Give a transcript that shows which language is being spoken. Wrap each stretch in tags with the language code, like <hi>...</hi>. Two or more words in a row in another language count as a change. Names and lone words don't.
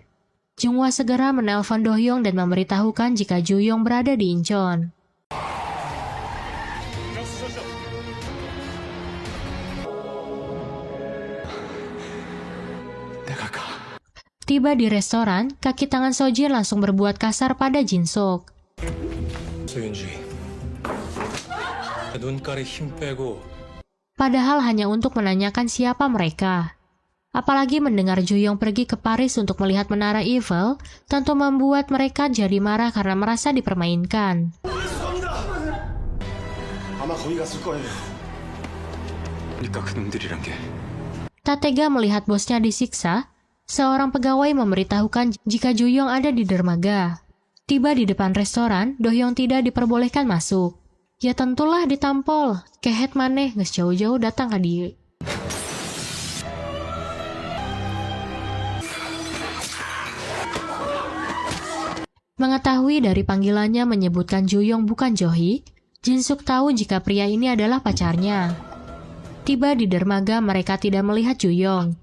<id>Jung-hwa segera menelpon Do-hyung dan memberitahukan jika Ju-yong berada di Incheon. Tiba di restoran, kaki tangan So-jin langsung berbuat kasar pada Jin-sok.</id> <ko>소윤지, 눈깔에 힘 빼고.</ko> <id>Padahal hanya untuk menanyakan siapa mereka. Apalagi mendengar Ju-yong pergi ke Paris untuk melihat menara Eiffel, tentu membuat mereka jadi marah karena merasa dipermainkan.</id> <ko>아마 거기 갔을 거예요. 그러니까 그놈들이란 게.</ko> <id>Tak tega melihat bosnya disiksa, seorang pegawai memberitahukan jika Ju-yong ada di dermaga. Tiba di depan restoran, Do-hyung tidak diperbolehkan masuk. Ya tentulah ditampol,</id> <su>kehet maneh geus jauh-jauh datang ka dieu.</su> <id>Mengetahui dari panggilannya menyebutkan Ju-yong bukan Jo-hee, Jin-suk tahu jika pria ini adalah pacarnya. Tiba di dermaga, mereka tidak melihat Ju-yong.</id>